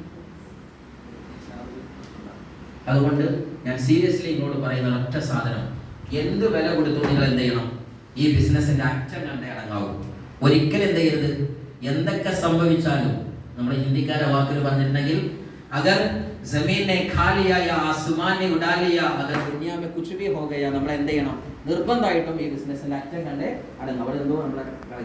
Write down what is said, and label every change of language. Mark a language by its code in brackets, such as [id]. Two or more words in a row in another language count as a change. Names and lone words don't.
[ml] അതുകൊണ്ട് ഞാൻ സീരിയസ്ലി ഇങ്ങോട്ട് പറയുന്ന ഒറ്റ സാധനം, എന്ത് വില കൊടുത്തു നിങ്ങൾ എന്ത് ചെയ്യണം? ഈ ബിസിനസിന്റെ അറ്റം കണ്ടേ അടങ്ങാവും. ഒരിക്കലും എന്ത് ചെയ്യരുത്. എന്തൊക്കെ സംഭവിച്ചാലും നമ്മൾ ഹിന്ദിക്കാരെ വാക്കിൽ പറഞ്ഞിട്ടുണ്ടെങ്കിൽ [hi] अगर ज़मीन ने खा लिया या आसमान ने उड़ा लिया अगर दुनिया में कुछ भी हो गया, [ml] നമ്മൾ എന്ത് ചെയ്യണം? നിർബന്ധമായിട്ടും ഈ ബിസിനസിന്റെ അറ്റം കണ്ടേ അടങ്ങും. അവിടെ എന്തോ നമ്മളെ